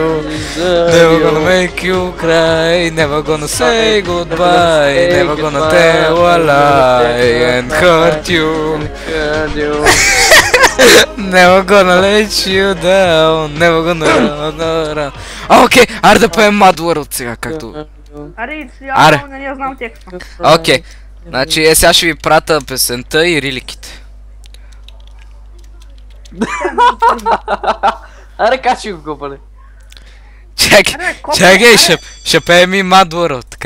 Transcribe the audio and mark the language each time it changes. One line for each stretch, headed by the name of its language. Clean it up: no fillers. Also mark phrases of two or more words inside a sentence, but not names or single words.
English: Never gonna make you cry, never gonna say goodbye, never gonna tell a lie and hurt you. Never gonna let you down, never gonna run around.
Bulgarian: Окей, аре да пеем Mudworld сега, както... Аре, Аре. не я знам текста. Окей, значи сега ще ви пратя песента и риликите. Аре, качи го, копале. Чакай, ще пеем и Mudworld, така.